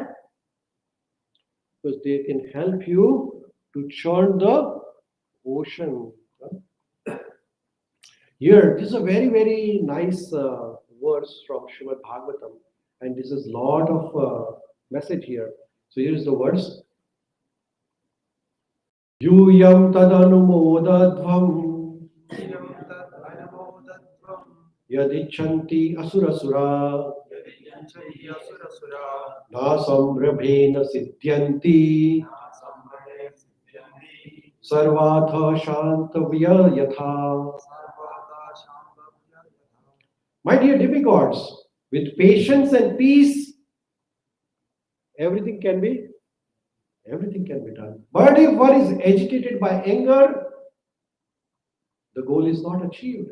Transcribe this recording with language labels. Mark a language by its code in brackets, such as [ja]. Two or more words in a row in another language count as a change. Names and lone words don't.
[en] Because they can help you to churn the ocean. Here, this is a very, very nice verse from Srimad Bhagavatam, and this is lot of message here. So here is the verse. [sa] यूयं तदनुमोदध्वं यदिच्छन्ति असुरासुरा नसंरम्भेण सिध्यन्ति सर्वथा शान्तव्या यथा. [en] My dear demigods, with patience and peace, everything can be done. But if one is agitated by anger, the goal is not achieved.